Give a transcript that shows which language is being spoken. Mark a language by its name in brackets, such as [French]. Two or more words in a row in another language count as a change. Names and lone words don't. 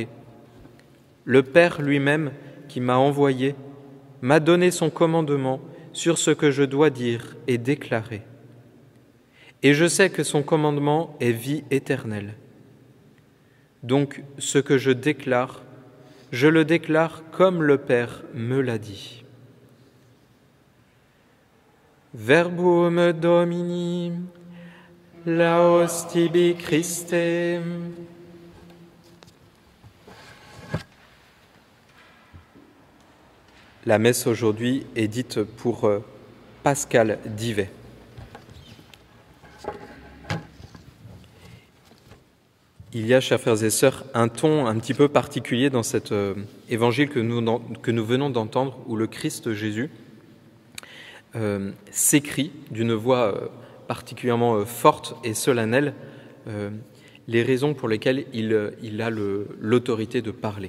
[French] Le Père lui-même, qui m'a envoyé, m'a donné son commandement sur ce que je dois dire et déclarer. Et je sais que son commandement est vie éternelle. Donc, ce que je le déclare comme le Père me l'a dit. [Latin] Verbum Domini, laus tibi Christe. [French] La messe aujourd'hui est dite pour Pascal Divet. Il y a, chers frères et sœurs, un ton un petit peu particulier dans cet évangile que nous venons d'entendre, où le Christ Jésus s'écrie d'une voix particulièrement forte et solennelle les raisons pour lesquelles il a l'autorité de parler.